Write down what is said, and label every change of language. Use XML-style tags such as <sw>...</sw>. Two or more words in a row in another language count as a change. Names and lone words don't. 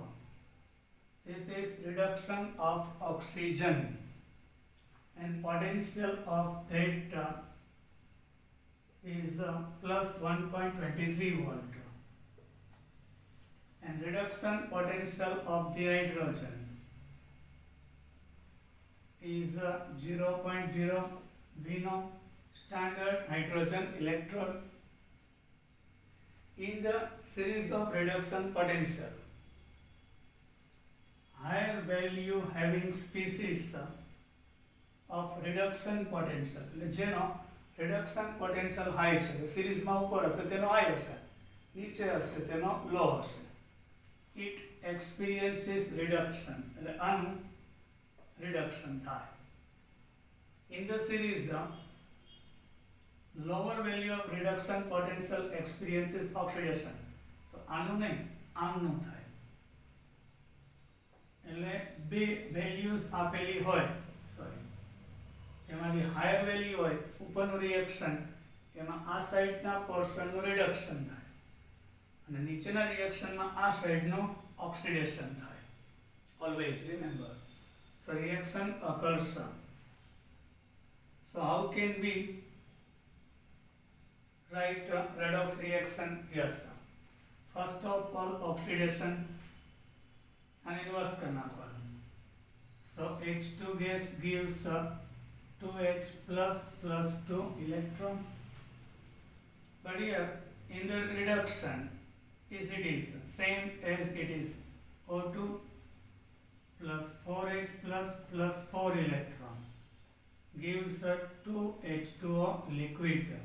<en>This is reduction of oxygen, and potential of that is plus 1.23 volt, and reduction potential of the hydrogen is 0.0 V no standard hydrogen electrode. In the series of reduction potential, higher value having species of reduction potential,</en> <gu>જેનો</gu> <en>reduction potential high</en> <gu>છે, સિરીઝમાં ઉપર હશે તેનો high હશે, નીચે હશે તેનો low હશે.</gu> <en>It experiences reduction,</en> <gu>એટલે આનું reduction થાય.</gu> <en>In the series, lower value of reduction potential experiences oxidation.</en> <gu>તો આનું નહીં, આમનું થાય. એટલે બે વેલ્યુઝ આપેલી હોય, સોરી, એમાંથી</gu> <en>higher value</en> <gu>હોય ઉપરનું રિએક્શન, એમાં આ સાઈડના પોર્શનનું રિડક્શન થાય અને નીચેના રિએક્શનમાં આ સાઈડનું ઓક્સિડેશન થાય.</gu> <en>always remember. So reaction occurs. So how can we write redox reaction? Yes. First of all, oxidation and inverse</en> <hi>करना पड़ेगा.</hi> <en>So H2 gas gives 2H plus 2 electron. But here in the reduction it is same as it is O2 plus 4H plus 4 electron gives 2H2O liquid.</en>